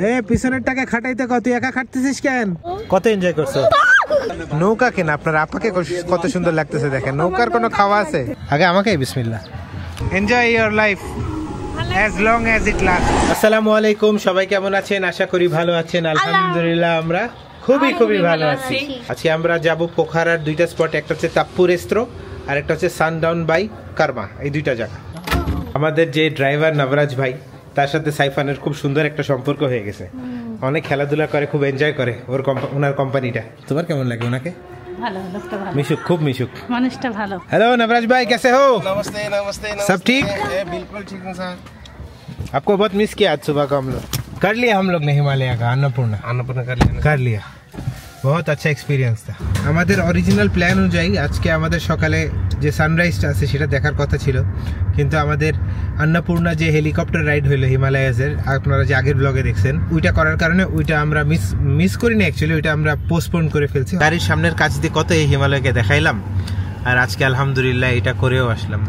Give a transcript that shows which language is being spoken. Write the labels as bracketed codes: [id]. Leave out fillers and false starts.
[bn] পিছনের টাকা খাটাইতে কত একা খাটতেছিস কেন? কত এনজয় করছো? নৌকা কেন? আপনার আপাকে কত সুন্দর লাগতেছে দেখেন। নৌকার কোনো খাওয়া আছে? আগে আমাকে বিসমিল্লাহ। Enjoy your life [en] as long as it lasts. [bn] আসসালামু আলাইকুম, সবাই কেমন আছেন? আশা করি ভালো আছেন। আলহামদুলিল্লাহ আমরা খুবই ভালো আছি। আজকে আমরা যাব পোখারার দুইটা স্পট, একটা হচ্ছে তাপ্পু রেস্ট্রো আর একটা হচ্ছে সানডাউন বাই কারমা। এই দুইটা জায়গা। আমাদের যে ড্রাইভার নবরাজ ভাই, তার সাথে সাইফানের খুব সুন্দর একটা সম্পর্ক হয়ে গেছে। অনেক খেলাধুলা করে, খুব এনজয় করে ওনার কোম্পানিটা। তোমার কেমন লাগে ওনাকে? ভালো, লোকটা ভালো। मिशुक, खूब मिशुक, মানুষটা ভালো। [hi] हेलो नवराज भाई, कैसे हो? नमस्ते नमस्ते नमस्ते। सब ठीक? बिल्कुल ठीक हूँ सर। आपको बहुत मिस किया आज सुबह को हम लोग। कर लिया हम लोग ने हिमालय का अन्नपूर्णा कर लिया। बहुत अच्छा एक्सपीरियंस था। [bn] আমাদের অরিজিনাল প্ল্যান অনুযায়ী আজকে আমাদের সকালে যে সানরাইজটা আছে সেটা দেখার কথা ছিল, কিন্তু আমাদের অন্নপূর্ণা যে হেলিকপ্টার রাইড হইলো হিমালয়াসের, আপনারা যে আগের ব্লগে দেখছেন, ওইটা করার কারণে ওইটা আমরা মিস করিনি। অ্যাকচুয়ালি ওইটা আমরা পোস্টপোন করে ফেলছি। গাড়ির সামনের কাছ দিয়ে কত এই হিমালয়কে দেখাইলাম, আর আজকে আলহামদুলিল্লাহ এটা করেও আসলাম।